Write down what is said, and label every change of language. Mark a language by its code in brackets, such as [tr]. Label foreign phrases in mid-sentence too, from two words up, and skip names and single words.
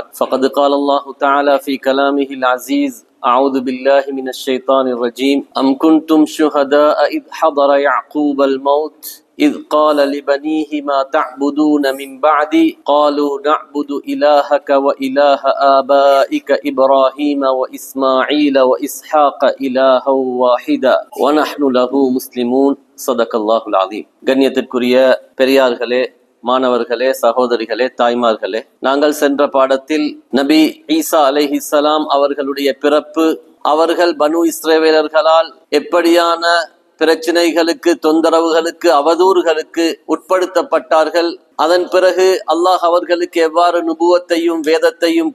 [ar] فقد قال الله تعالى في كلامه العزيز أعوذ بالله من الشيطان الرجيم أم كنتم شهداء إذ حضر يعقوب الموت إذ قال لبنيه ما تعبدون من بعدي قالوا نعبد إلهك وإله آبائك إبراهيم وإسماعيل وإسحاق إلها واحدا ونحن له مسلمون صدق الله العليم. [ta] கண்ணியத்திற்குரிய பெரியார்களே, மாணவர்களே, சகோதரிகளே, தாய்மார்களே, நாங்கள் சென்ற பாடத்தில் நபி ஈசா அலைஹிஸ்ஸலாம் அவர்களுடைய பிறப்பு, அவர்கள் பனு இஸ்ரவேலர்களால் எப்படியான பிரச்சனைகளுக்கு, தொந்தரவுகளுக்கு, அவதூறுகளுக்கு உட்படுத்தப்பட்டார்கள், அதன் பிறகு அல்லாஹ் அவர்களுக்கு எவ்வாறு நுபுவத்தையும் வேதத்தையும்